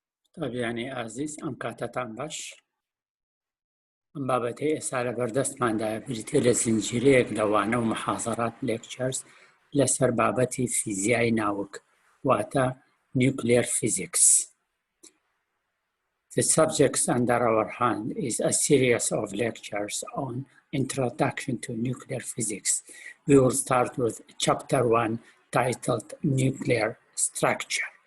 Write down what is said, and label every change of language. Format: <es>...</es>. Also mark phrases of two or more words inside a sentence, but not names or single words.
<ar>طيب يعني</ar> <ckb>عزیز ئەم کاتتان باش ئەم بابەتەی ئێستا لە بەردەستماندا بریتێ لە زنجیرەیەک لەوانە و محاضرات lectures لەسەر بابەتی فیزیای ناوک واتە</ckb> <en>nuclear physics. The subjects under our hand is a series of lectures on introduction to nuclear physics. We will start with chapter 1 titled nuclear structure.</en>